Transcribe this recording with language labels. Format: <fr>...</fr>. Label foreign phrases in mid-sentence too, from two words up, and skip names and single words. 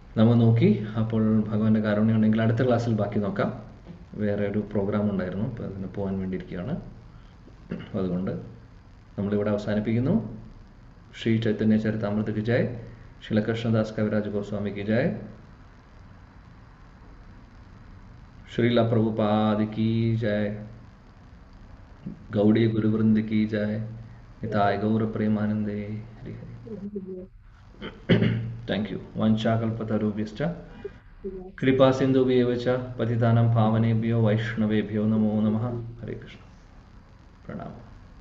<ml>അപ്പോൾ ഭഗവാന്റെ കാരുണ്യം ഉണ്ടെങ്കിൽ അടുത്ത ക്ലാസ്സിൽ ബാക്കി നോക്കാം. വേറെ ഒരു പ്രോഗ്രാം ഉണ്ടായിരുന്നു, അപ്പോൾ അതിന് പോകാൻ വേണ്ടിയിരിക്കുകയാണ്. അതുകൊണ്ട് നമ്മളിവിടെ അവസാനിപ്പിക്കുന്നു.</ml> <hi>श्री चैतन्य चरितामृत की जय, श्रील कृष्णदास कविराज गोस्वामी की जय, श्रीला प्रभुपाद की जय, गौड़ी गुरुवृंद की जय, निताय गौर प्रेमानंदे हरि हरि.</hi> <en>Thank you.</en> <sa>वंशाकल्पतरुभ्यश्च कृपा सिन्धुभ्येव च पतितानां पावनेभ्यो वैष्णवेभ्यो नमो नमः.</sa> <hi>हरे कृष्ण. प्रणाम.</hi>